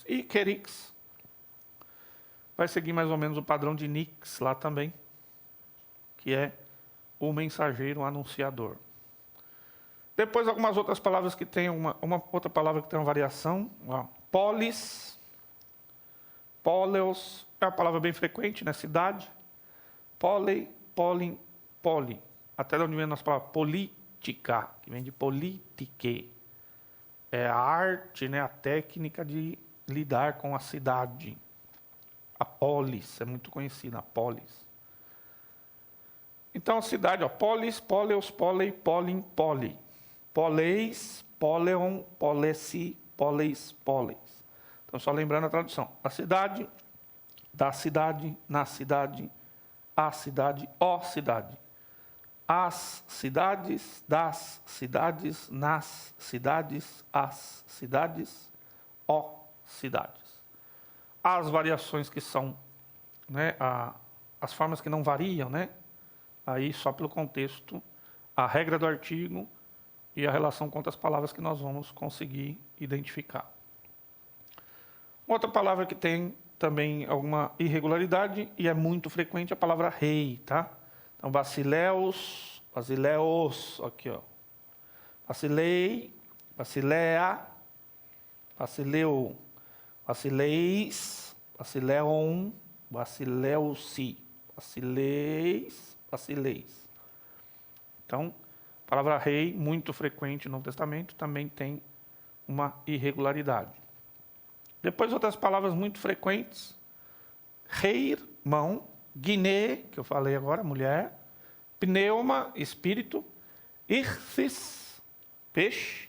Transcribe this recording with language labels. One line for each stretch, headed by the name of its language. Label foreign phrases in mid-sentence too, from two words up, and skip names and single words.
Portuguese: E querix vai seguir mais ou menos o padrão de nix lá também, que é o mensageiro, o anunciador. Depois, algumas outras palavras que tem uma outra palavra que tem uma variação. Ó.
Greek: πόλις, πόλεως,
Portuguese: é uma palavra bem frequente, né? Cidade.
Greek: πόλει, πόλιν, πόλι.
Portuguese: Até de onde vem a nossa palavra política, que vem de politique. É a arte, né? A técnica de lidar com a cidade. A polis, é muito conhecida, a polis. Então, a cidade, ó, polis,
Greek: πόλεως, πόλει, πόλιν, πόλι. πόλεις, πόλεων, πόλεσι, πόλεις, πόλεις.
Portuguese: Então, só lembrando a tradução. A cidade, da cidade, na cidade, a cidade, ó cidade. As cidades, das cidades, nas cidades, as cidades, ó cidades. As variações que são, né, as formas que não variam, né, aí só pelo contexto, a regra do artigo e a relação com outras palavras que nós vamos conseguir identificar. Outra palavra que tem também alguma irregularidade e é muito frequente é a palavra rei, tá? Então, basileus, aqui, ó.
Greek: βασιλεῖ, βασιλέα, βασιλεῦ, βασιλεῖς, βασιλέων, βασιλεῦσι, βασιλεῖς.
Portuguese: Então, a palavra rei, muito frequente no Novo Testamento, também tem uma irregularidade. Depois, outras palavras muito frequentes. Reir, mão. Guiné, que eu falei agora, mulher. Pneuma, espírito. Irthis, peixe.